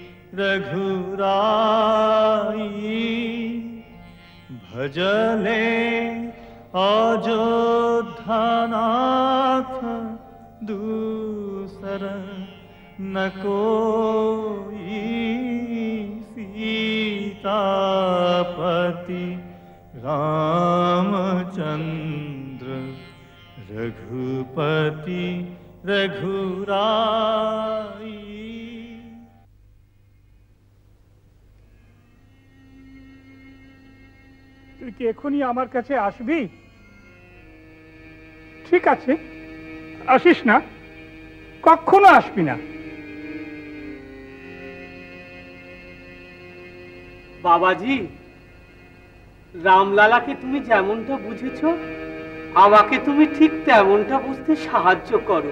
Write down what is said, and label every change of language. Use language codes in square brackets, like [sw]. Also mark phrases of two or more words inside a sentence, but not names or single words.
[hi] रघुराई, भजले अयोध्यानाथ दूसर न कोई, सीतापति रामचंद्र रघुपति रघुराई। [bn] তুই কি এখনই আমার কাছে আসবি? ঠিক আছে, আসিস না, কখনো আসবি না। বাবাজি, রামলালাকে তুমি যেমনটা বুঝেছো, আমাকে তুমি ঠিক তেমনটা বুঝতে সাহায্য করো।